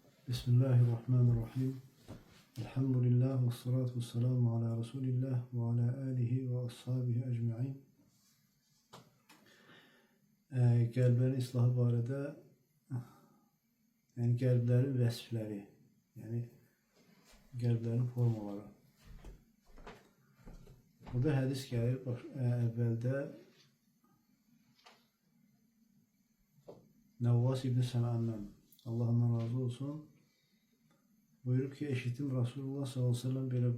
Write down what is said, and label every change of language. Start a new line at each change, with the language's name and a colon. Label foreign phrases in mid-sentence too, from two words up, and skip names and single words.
Arabic: بسم الله الرحمن الرحيم. الحمد لله والصلاة والسلام على رسول الله وعلى آله وأصحابه أجمعين.
Azerbaijani: Qəlblərin islahı barədə, yəni qəlblərin vəsfləri, yəni qəlblərin formaları. Burada hədis gəlir, əvvəldə Nəvvas ibn Səm'əndən, Allah ondan razı olsun, buyurub ki, eşitdim Rasulullah s.a.v.